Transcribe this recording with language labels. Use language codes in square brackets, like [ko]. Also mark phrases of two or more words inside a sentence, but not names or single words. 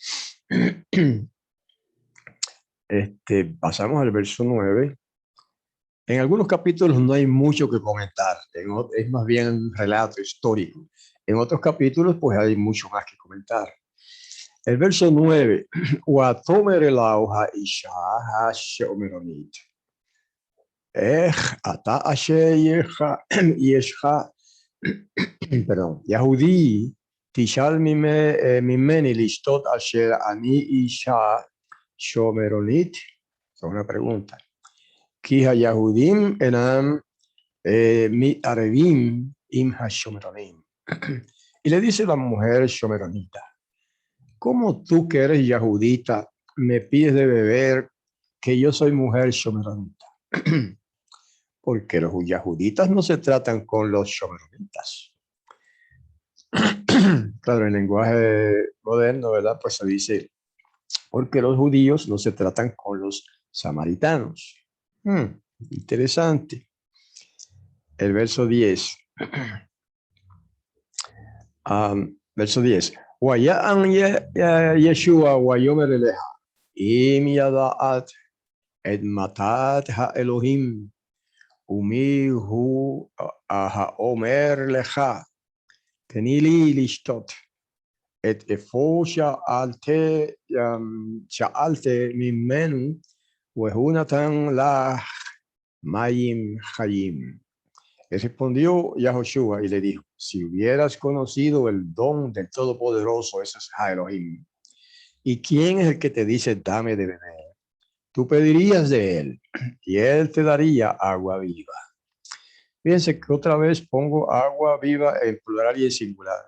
[es] Pasamos al verso 9. En algunos capítulos no hay mucho que comentar, es más bien un relato histórico. En otros capítulos, pues hay mucho más que comentar. El verso 9, [he] ותאמר אליו האשה השומרונית. אתה אשר ישכה, perdón, יהודי, תשאל ממני לשתות אשר אני אשה שומרונית. [es] Es una pregunta. [he] כי יהודים אינם מעורבים עם השומרונים. [es] Y le dice la mujer shomeronita, ¿cómo tú que eres yahudita me pides de beber que yo soy mujer shomeronita? Porque los yahuditas no se tratan con los shomeronitas. Claro, en lenguaje moderno, ¿verdad? Pues se dice, porque los judíos no se tratan con los samaritanos. Interesante. El verso 10. Verso 10. [he] ויען ישוע ויאמר אליה אם ידעת את מתת האלוהים, ומי הוא האומר לך, תני לי לשתות, את אפו שאלת ממנו, והוא נתן לה מים חיים. [es] Le respondió Yahoshua y le dijo, si hubieras conocido el don del Todopoderoso, ese es Elohim, ¿y quién es el que te dice dame de beber? Tú pedirías de él y él te daría agua viva. Fíjense que otra vez pongo agua viva en plural y en singular.